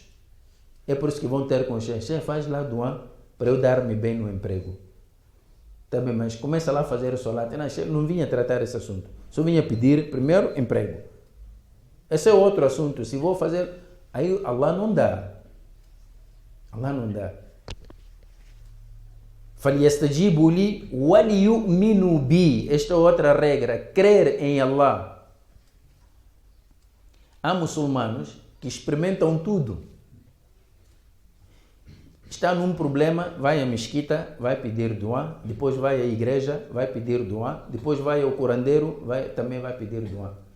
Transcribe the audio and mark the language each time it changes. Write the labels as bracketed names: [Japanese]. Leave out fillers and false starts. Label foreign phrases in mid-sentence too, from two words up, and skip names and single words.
[Portuguese] É por isso que vão ter com o chefe, faz lá dua para eu dar-me bem no emprego. Tá bem, mas começa lá a fazer o salat. Não vinha tratar esse assunto. Só vinha pedir primeiro emprego. Esse é outro assunto. Se vou fazer, aí Allah não dá. Allah não dá. [Arabic] فَلْيَسْتَجِيبُوا لِي وَلْيُؤْمِنُوا بِي. [Portuguese] Esta é outra regra. Crer em Allah. Há muçulmanos que experimentam tudo. Está num problema, vai à mesquita, vai pedir dua, depois vai à igreja, vai pedir dua, depois vai ao curandeiro, também vai pedir dua.